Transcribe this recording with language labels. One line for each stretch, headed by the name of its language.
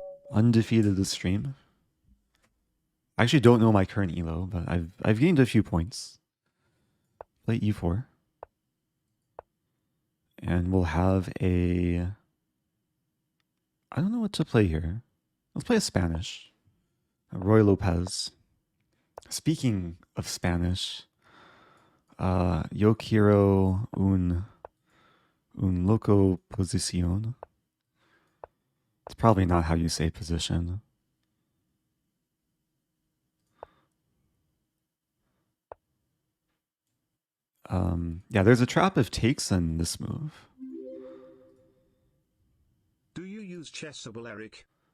English: Undefeated this stream. I actually don't know my current ELO, but I've gained a few points. Play e4. And we'll have a... I don't know what to play here. Let's play a Spanish. Roy Lopez. Speaking of Spanish,
Spanish: yo quiero un loco posición.
English: It's probably not how you say position. Yeah, there's a trap if takes in this move. Do you use chessable, Eric?